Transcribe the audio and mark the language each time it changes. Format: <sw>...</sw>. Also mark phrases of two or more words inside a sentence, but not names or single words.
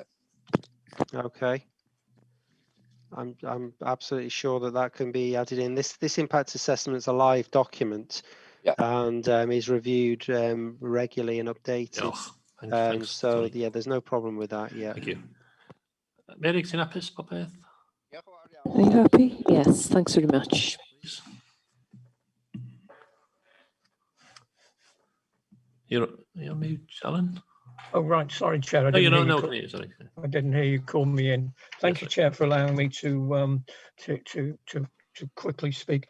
<en>Okay. I'm absolutely sure that can be added in. This impact assessment is a live document, and is reviewed regularly and updated. So yeah, there's no problem with that. Yeah. Thank you. Mary,</en> <cy>ti'n hapus popeth?</cy> <en>Are you happy? Yes, thanks very much. You're mute, Alan. Oh, right. Sorry, Chair. I No, didn't you're hear not. you No, sorry. I didn't hear you call me in. Thank you, Chair, for allowing me to quickly speak.</en>